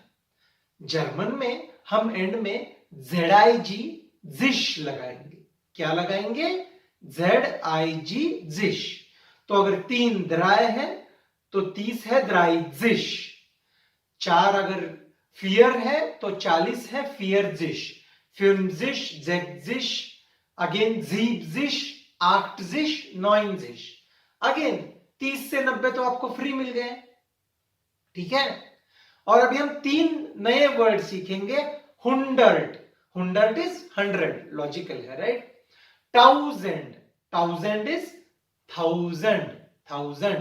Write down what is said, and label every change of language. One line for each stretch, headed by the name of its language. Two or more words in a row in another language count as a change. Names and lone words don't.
Hindi: जर्मन में हम एंड में ZIG, जिश लगाएंगे। क्या लगाएंगे? ZIG, जिश। तो अगर 3 द्राय है तो 30 है द्राइजिश। 4 अगर फियर है तो 40 है फियरजिश। 50,
German: sechzig, अगेन siebzig, 8zig, 9zig।
Hindi: अगेन 30 से 90 तो आपको फ्री मिल गए, ठीक है। और अभी हम 3 नए वर्ड सीखेंगे। 100, 100 इज 100, लॉजिकल है, राइट।
English: 1000, 1000 इज 1000, 1000।